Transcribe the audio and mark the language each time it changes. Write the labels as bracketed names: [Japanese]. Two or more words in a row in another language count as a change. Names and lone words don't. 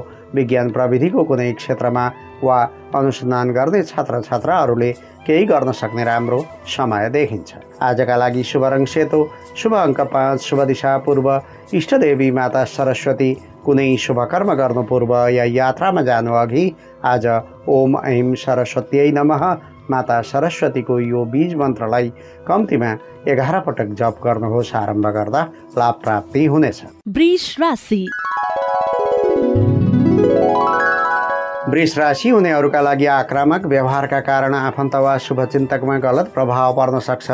[Nepali] विज्ञान प्रविधिको कुनै क्षेत्रमा वा अनुसन्धान गर्ने छात्रछात्राहरूले केही गर्न सक्ने राम्रो समय देखिन्छ। आजका लागि शुभ रङ सेतो, शुभ अङ्क 5, शुभ दिशा पूर्व, इष्टदेवी माता सरस्वती। कुनै शुभ कर्म गर्नु पूर्व या यात्रामा जानु अघि आज [Sanskrit] ओम ऐं सरस्वत्यै नमः [Nepali] माता सरस्वतीको यो बीज मन्त्रलाई कम्तीमा 11 पटक जप गर्नुहोस्। आरम्भ गर्दा लाभ प्राप्ति हुनेछ। वृष राशि हुनेहरूका लागि आक्रामक व्यवहारका कारण आफन्त वा शुभचिन्तकमा गलत प्रभाव पर्न सक्छ।